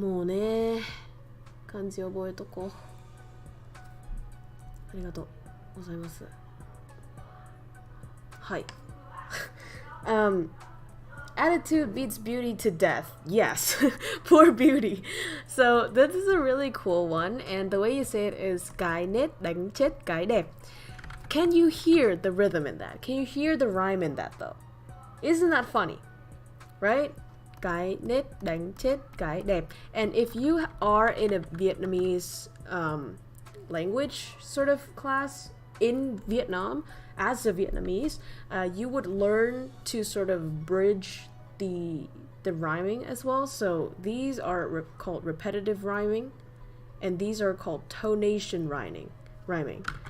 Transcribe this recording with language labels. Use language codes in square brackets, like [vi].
[ja] もうね、漢字覚えとこう。ありがとうございます。はい。 [en] Attitude beats beauty to death. Yes. Poor beauty. So this is a really cool one, and the way you say it is [vi] Cái nết đánh chết cái đẹp. [en] Can you hear the rhythm in that? Can you hear the rhyme in that though? Isn't that funny? Right? [vi] Cái nết đánh chết cái đẹp. [en] And if you are in a Vietnamese language sort of class in Vietnam, as a Vietnamese, you would learn to sort of bridge the rhyming as well. So these are called repetitive rhyming, and these are called tonation rhyming.